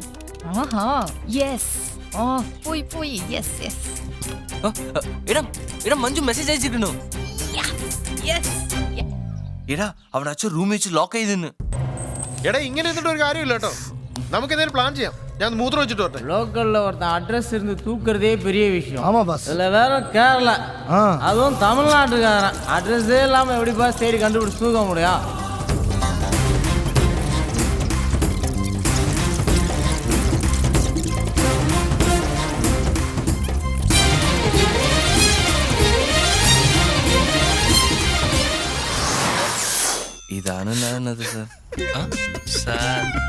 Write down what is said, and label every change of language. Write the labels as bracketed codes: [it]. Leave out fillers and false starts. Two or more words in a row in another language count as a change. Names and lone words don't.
[ml] യെസ്. പോയി [en] yes yes. [ml] എടാ മഞ്ജു മെസ്സേജ് അയച്ചിരുന്നു. എടാ അവിടെ അച്ഛൻ റൂമിൽ വെച്ച് ലോക്ക് ചെയ്തെന്ന്. എടാ ഇങ്ങനെ ഇരുന്നിട്ട് ഒരു കാര്യമില്ല കേട്ടോ. നമുക്ക് എന്തെങ്കിലും പ്ലാൻ ചെയ്യാം. ഞാൻ മൂത്രം വെച്ചിട്ട് വരട്ടെ. [ta] லோக்கல்ல ஒருத்தன் அட்ரஸ் இருந்து தூக்குறதே பெரிய விஷயம். ஆமா பாஸ். இதுல வேற கேரளா, அதுவும் தமிழ்நாட்டுக்காரன். அட்ரஸே இல்லாம எப்படி பாஸ் தேடி கண்டுபிடிச்சு தூக்க முடியும்? [ml] ഇതാണ് ഞാനത് സാർ.